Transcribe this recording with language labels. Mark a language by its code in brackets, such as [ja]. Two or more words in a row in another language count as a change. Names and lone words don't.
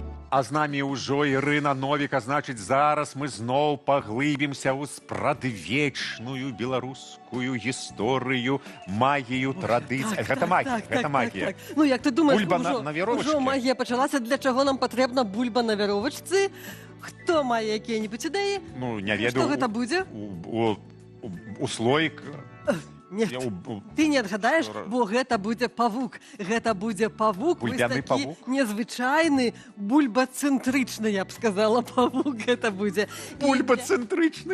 [be] А з намі ўжо Ірына Новік, а значыць, зараз мы зноў паглыбімся ў спрадвечную беларускую гісторыю, магію, традыцыю. Гэта магія, гэта магія. [uk] Ну, як ти думаєш, Бульба уже, на віровочці? уже магія почалася, для чого нам потрібна бульба на віровочці? Хто має які-небудь ідеї? [be] Ну, не [uk] Що [be] ведаю. гэта будзе? У слоік... Нет, ты не адгадаеш, бо гэта будзе павук. Гэта будзе павук, вось Бульбяны такі павук? незвычайны, бульбацэнтрычны, я б сказала, павук гэта будзе. І Бульбацэнтрычны.